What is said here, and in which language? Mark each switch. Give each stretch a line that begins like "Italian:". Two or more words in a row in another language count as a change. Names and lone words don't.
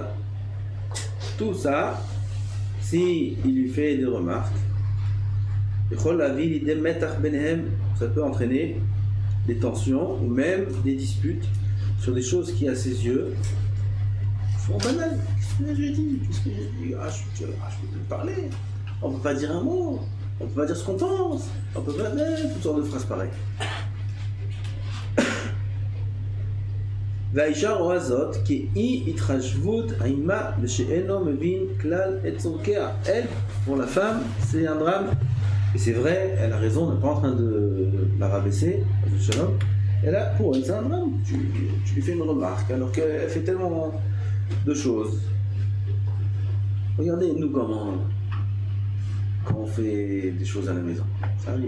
French: Tout ça, si il lui fait des remarques, ça peut entraîner des tensions ou même des disputes sur des choses qui, à ses yeux, sont banales. Qu'est-ce que j'ai dit? Je peux plus parler. On ne peut pas dire un mot. On ne peut pas dire ce qu'on pense. On ne peut pas dire toutes sortes de phrases pareilles.
Hebrew: והאישה רואה זאת כאי התחשבות עימה ושאינו מבין כלל את צורכיה.
French: Elle, pour la femme, c'est un drame. Et c'est vrai, elle a raison, on n'est pas en train de la rabaisser, elle a, pour elle, c'est un drame. Tu lui fais une remarque alors qu'elle fait tellement de choses. Regardez, nous, quand on fait des choses à la maison, ça arrive.